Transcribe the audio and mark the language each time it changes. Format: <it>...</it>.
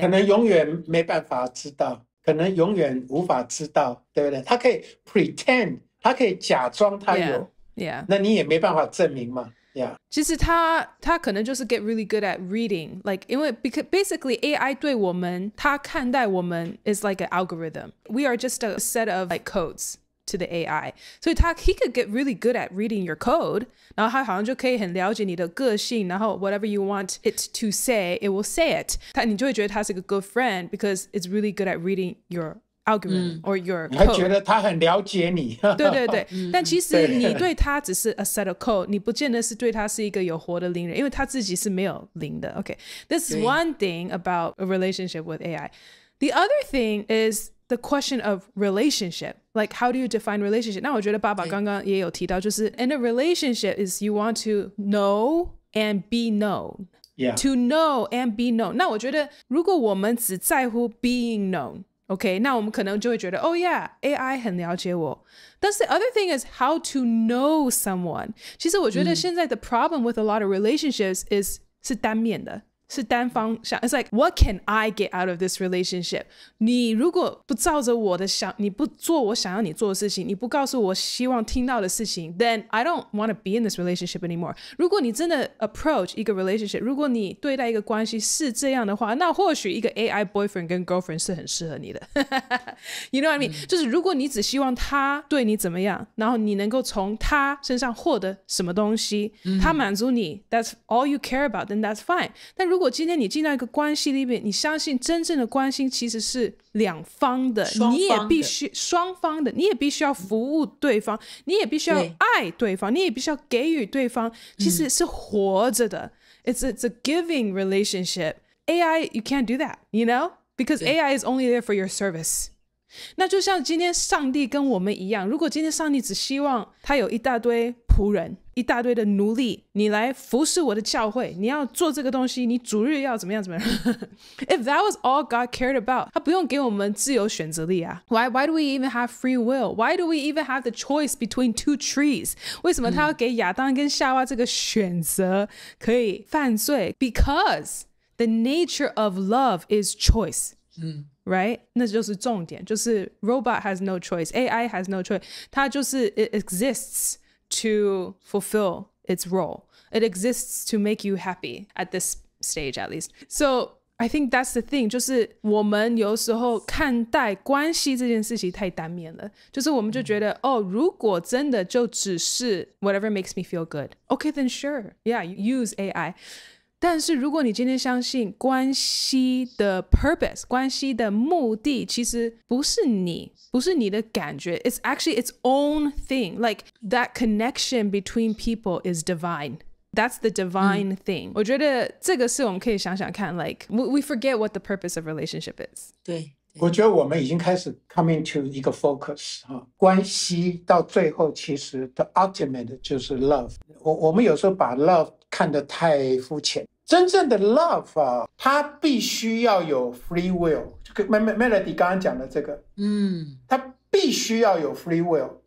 <zh>可能永遠沒辦法知道，可能永遠無法知道，對不對？他可以 pretend， 他可以假裝他有，</zh> <en>yeah.</en> <zh>那你也沒辦法證明嘛。Yeah. 其實他可能就是</zh> <en>get really good at reading, like 因為 basically AI</en> <zh>對我們，他看待我們</zh> <en>is like an algorithm. We are just a set of like codes to the AI. 所以he could get really good at reading your code.</en> <zh>然後他好像就可以很了解你的個性，然後</zh> <en>whatever you want it to say, it will say it.</en> <zh>你就會覺得他是個</zh> <en>good friend because it's really good at reading your algorithm or your code.</en> <zh>你還覺得他很了解你。對，但其實你對他只是</zh> <en>a set of code，</en> <zh>你不見得是對他是一個有活的靈人，因為他自己是沒有靈的。</zh> <en>Okay, this is one thing about a relationship with AI. The other thing is the question of relationship. Like, how do you define relationship?</en> <zh>那我覺得爸爸剛剛也有提到，就是</zh> <en>in a relationship is you want to know and be known. Yeah. To know and be known.</en> <zh>那我覺得如果我們只在乎</zh> <en>being known,</en> <zh>OK， 那我們可能就會覺得</zh> <en>Oh yeah,</en> <zh>AI 很了解我。但是 the other thing is how to know someone. 其實我覺得現在 the problem with a lot of relationships is 是單面的，是單方向。</zh> <en>It's like, what can I get out of this relationship?</en> <zh>你如果不照着我的想，你不做我想要你做的事情，你不告訴我希望聽到的事情</zh> <en>then I don't want to be in this relationship anymore.</en> <zh>如果你真的 approach 一個 relationship, 如果你對待一個關係是這樣的話，那或許一個 AI boyfriend 跟 girlfriend 是很適合你的。</zh> <en>You know what I mean?</en> <zh>就是如果你只希望他對你怎麼樣，然後你能夠從他身上獲得什麼東西，他滿足你</zh> <en>that's all you care about, then that's fine.</en> <zh>但如果今天你進到一個關係裡面，你相信真正的關係其實是兩方的，你也必須雙方的，你也必須要服務對方，你也必須要愛對方，你也必須要給予對方，其實是活着的。</zh> <en>It's a giving relationship. AI, you can't do that, you know? Because AI is only there for your service.</en> <zh>那就像今天上帝跟我們一樣，如果今天上帝只希望他有一大堆僕人，一大堆的奴隸，你來服侍我的教會，你要做這個東西，你主日要怎麼樣怎麼樣。</zh> <en>If that was all God cared about,</en> <zh>他不用給我們自由選擇力啊。</zh> <en>Why do we even have free will? Why do we even have the choice between two trees?</en> <zh>為什麼他要給亞當跟夏娃這個選擇可以犯罪？</zh> <en>Because the nature of love is choice. Right?</en> <zh>那就是重點，就是</zh> <en>robot has no choice, AI has no choice. 它就是 it exists to fulfill its role. It exists to make you happy at this stage at least. So I think that's the thing.</en> <zh>就是我們有時候看待關係這件事情太單面了，就是我們就覺得如果真的就只是</zh> <en>whatever makes me feel good, okay then sure, yeah, use AI.</en> <zh>但是如果你今天相信關係的 purpose, 關係的目的其實不是你的感覺,</zh> <en>it's actually its own thing. Like that connection between people is divine. That's the divine thing.</en> <zh>我覺得這個是我們可以想想看,</zh> <en>like we forget what the purpose of relationship is.</en> <zh>對，我覺得我們已經開始</zh> <en>coming to</en> <zh>一個 focus 關係到最後其實</zh> <en>the ultimate</en> <zh>就是 love. 我們有時候把 love 看得太膚淺。真正的 love 它必須要有 free will. Melody 剛剛講的這個，它必須要有 free will.</zh>